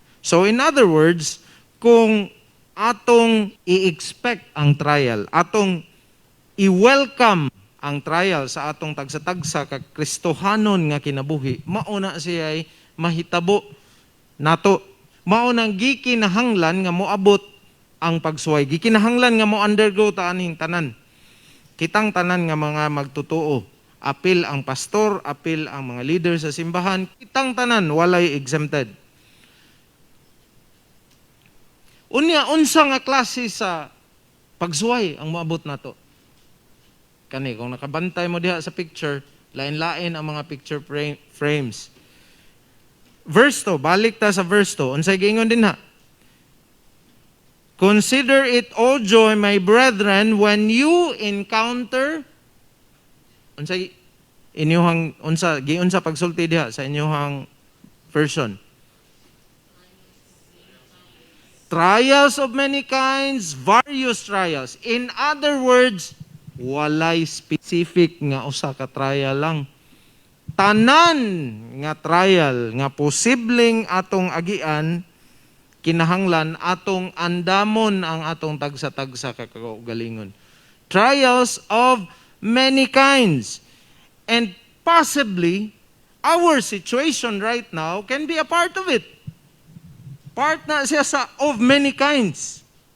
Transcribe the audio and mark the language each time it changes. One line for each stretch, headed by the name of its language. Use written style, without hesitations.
English: So in other words,
Cebuano: kung atong i-expect ang trial, atong i-welcome ang trial sa atong tagsa-tagsa kag Kristohanon nga kinabuhi, mauna siya ay mahitabo nato. Maunang gikinahanglan nga moabot ang pagsuway. Gikinahanglan nga mo undergo ta aning tanan. Kitang tanan nga mga magtutuo. Apil ang pastor, apil ang mga leader sa simbahan, kitang tanan, walay exempted. Unya, unsa nga klase sa pagsuway ang moabot nato? Kani, kung nakabantay mo diha sa picture, lain-lain ang mga picture frames. Verse 2, balik ta sa verse 2, unsay giingon din ha?
English: Consider it all joy, my brethren, when you encounter,
Cebuano: unsay inyuhang giunsa pagsulti diha sa inyuhang version?
English: Trials of many kinds, various trials. In other words,
Cebuano: walay specific nga usa ka trial lang. Tanan nga trial nga posibleng atong agian, kinahanglan atong andamon ang atong tagsa-tagsa ka kaugalingon.
English: Trials of many kinds. And possibly, our situation right now can be a part of it.
Cebuano: Part na siya sa
English: of many kinds.